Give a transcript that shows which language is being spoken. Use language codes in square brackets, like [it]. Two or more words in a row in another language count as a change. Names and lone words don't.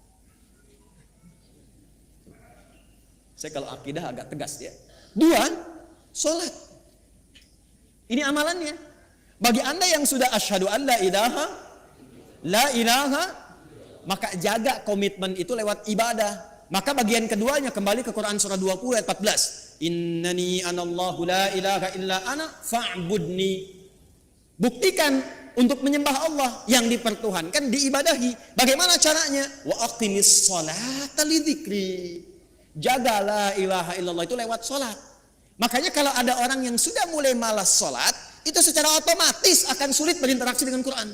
[id] Saya kalau akidah agak tegas ya. 2, sholat. Ini amalannya. Bagi Anda yang sudah [ar] أشهد أن لا إله, [id] maka jaga komitmen itu lewat ibadah. Maka bagian keduanya kembali ke Quran surah 20 ayat 14. [ar] إنني أنا الله لا إله إلا أنا فاعبدني. [id] Buktikan untuk menyembah Allah, yang dipertuhankan diibadahi. Bagaimana caranya? [ar] وأقم الصلاة لذكري. [id] Jagalah [ar] إله إلا الله [id] itu lewat sholat. Makanya kalau ada orang yang sudah mulai malas sholat, itu secara otomatis akan sulit berinteraksi dengan Quran.